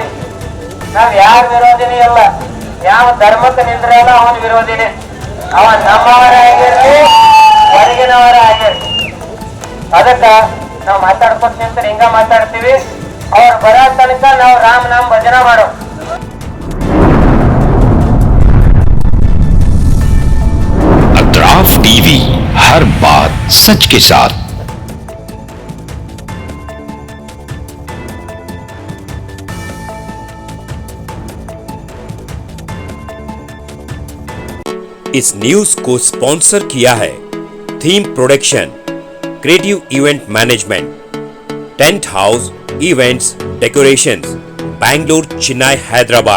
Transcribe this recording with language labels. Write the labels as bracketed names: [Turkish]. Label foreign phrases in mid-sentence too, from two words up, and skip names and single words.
[Kannada] ನಾವ್ ಯಾರ ವಿರೋಧಿನೇ ಅಲ್ಲ, ಯಾವ ಧರ್ಮಕ್ಕೆ ನಿಂದ್ರಲ್ಲ ಅವನ ವಿರೋಧಿನೇ. ಅವ ನಮ್ಮವರ ಆಗಿರ್ಲಿ, ಹೊರಗಿನವರ ಆಗಿರ್ಲಿ. ಅದಕ್ಕ ನಾವು ಮಾತಾಡ್ಕೊತ ನಿಂತ ಹಿಂಗ ಮಾತಾಡ್ತೀವಿ. ಅವ್ರು ಬರೋ ತನಕ ನಾವು ರಾಮ್ ನಾಮ್ ಭಜನಾ ಮಾಡೋ. [Hindi] अतराफ टीवी, हर बात सच के साथ। इस न्यूज को स्पॉन्सर किया है थीम प्रोडक्शन, क्रिएटिव इवेंट मैनेजमेंट, टेंट हाउस इवेंट्स डेकोरेशंस, बैंगलोर, चेन्नई, हैदराबाद।